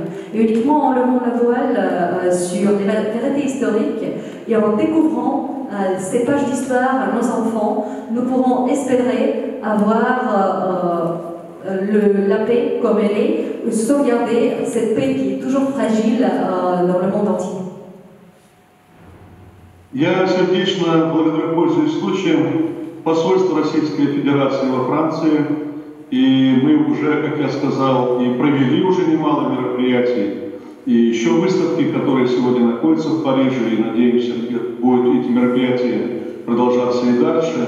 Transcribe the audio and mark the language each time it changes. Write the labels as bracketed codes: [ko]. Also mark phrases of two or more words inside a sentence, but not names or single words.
[fr] Et uniquement en levant la voile sur les vérités historiques et en découvrant ces pages d'histoire à nos enfants, nous pourrons espérer avoir la paix comme elle est, sauvegarder cette paix qui est toujours fragile dans le monde entier. [ru] Я сердечно благодарю, пользуясь случаем, посольство Российской Федерации во Франции, и мы уже, как я сказал, и провели уже немало мероприятий, и еще выставки, которые сегодня находятся в Париже, и надеемся, будут эти мероприятия продолжаться и дальше.